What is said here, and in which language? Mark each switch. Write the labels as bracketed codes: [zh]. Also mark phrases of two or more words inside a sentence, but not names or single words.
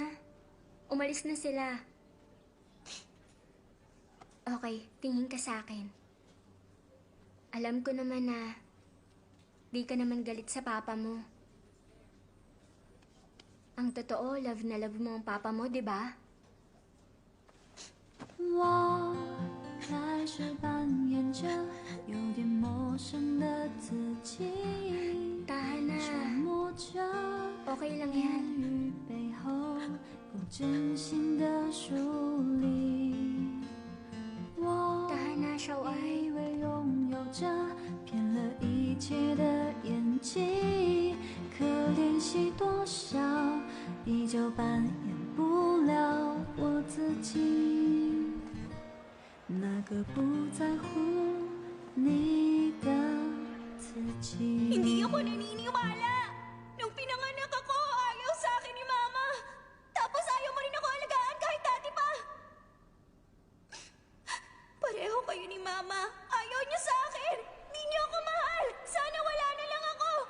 [tl] Umalis na sila. Okay, tingin ka sa akin. Alam ko naman na di ka naman galit sa papa mo. Ang totoo, love na love mo ang papa mo, di ba? [zh] 我开始扮演着有点陌生的自己， [tl] Tahan na. [zh] 揣摩着 [tl] Okay lang [zh] 言 [tl] yan. [zh] 语背后不真心的疏离。我 [tl] Tahan na, Shawai. [zh] 以为拥有着骗了一切的演技，可练习多少，依旧扮演不了我自己。那个不在乎你的自己。 [tl] Hindi ako naniniwala! Nung pinanganak ako, ayaw sa akin ni Mama. Tapos ayaw mo rin ako alagaan kahit dati pa. Pareho kayo ni Mama. Ayaw niyo sa akin. Hindi niyo ako mahal. Sana wala na lang ako.